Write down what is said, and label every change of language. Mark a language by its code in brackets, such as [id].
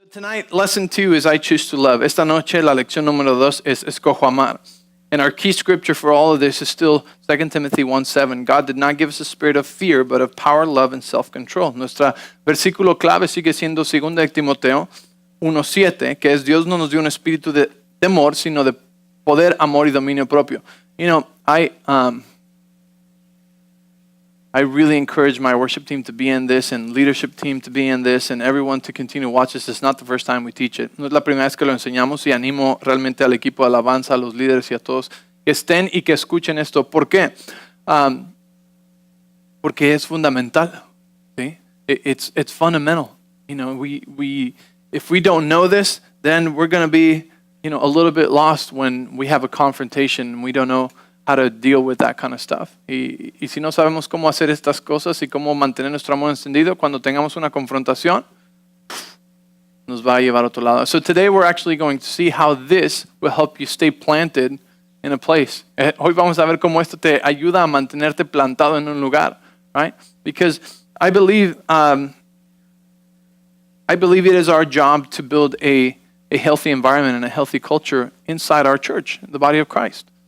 [en] Tonight, lesson 2 is I choose to love. [es] Esta noche, la lección número 2 es escojo amar. [en] And our key scripture for all of this is still 2 Timothy 1:7. God did not give us a spirit of fear, but of power, love, and self-control. [es] Nuestra versículo clave sigue siendo 2 de Timoteo 1:7, que es Dios no nos dio un espíritu de temor, sino de poder, amor y dominio propio. [en] You know, I really encourage my worship team to be in this and leadership team to be in this and everyone to continue to watch this. It's not the first time we teach it. [es] No es la primera vez que lo enseñamos y animo realmente al equipo de alabanza, a los líderes y a todos que estén y que escuchen esto. ¿Por qué? Porque es fundamental. ¿Sí? [en] It's fundamental. You know, if we don't know this, then we're going to be, you know, a little bit lost when we have a confrontation and we don't know how to deal with that kind of stuff. [es] Y si no sabemos cómo hacer estas cosas y cómo mantener nuestro amor encendido, cuando tengamos una confrontación, nos va a llevar a otro lado. [en] So today we're actually going to see how this will help you stay planted in a place. [es] Hoy vamos a ver cómo esto te ayuda a mantenerte plantado en un lugar, [en] right? Because I believe it is our job to build a healthy environment and a healthy culture inside our church, the body of Christ.